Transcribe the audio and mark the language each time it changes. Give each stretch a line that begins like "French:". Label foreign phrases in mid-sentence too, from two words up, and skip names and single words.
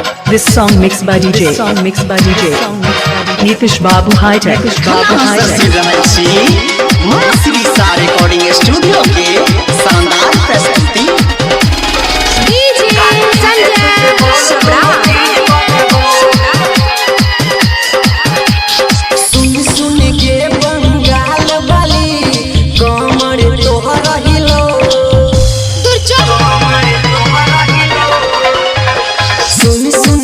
English: This song mixed by DJ. Nitish Babu High Tech. recording studio
Bhojpuri: के शानदार प्रस्तुति सुन सुन के बंगाल वाली कमर तोहर हिलो सुन सुन